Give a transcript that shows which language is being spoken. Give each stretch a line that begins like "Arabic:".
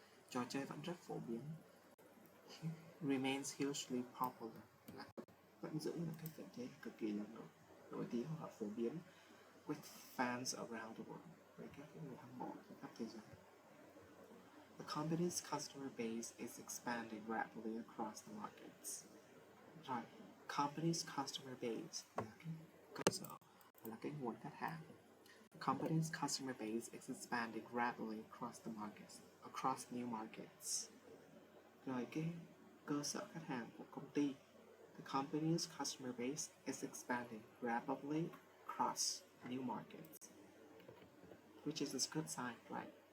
Vietnamese: Trò chơi vẫn rất phổ biến.
English: Remains hugely popular
Vietnamese: là vẫn giữ được cái vị thế cực kỳ là nổi tiếng hoặc phổ biến
English: with fans around the world,
Vietnamese: với các người hâm mộ trên khắp thế giới.
English: The company's customer base is expanding rapidly across the markets.
Vietnamese: Rồi,
English: company's customer base
Vietnamese: là cái cơ sở, là cái nguồn khách hàng.
English: The company's customer base is expanding rapidly across new markets.
Vietnamese: Rồi cái cơ sở khách hàng của công ty.
English: The company's customer base is expanding rapidly across new markets, which is a good sign, right?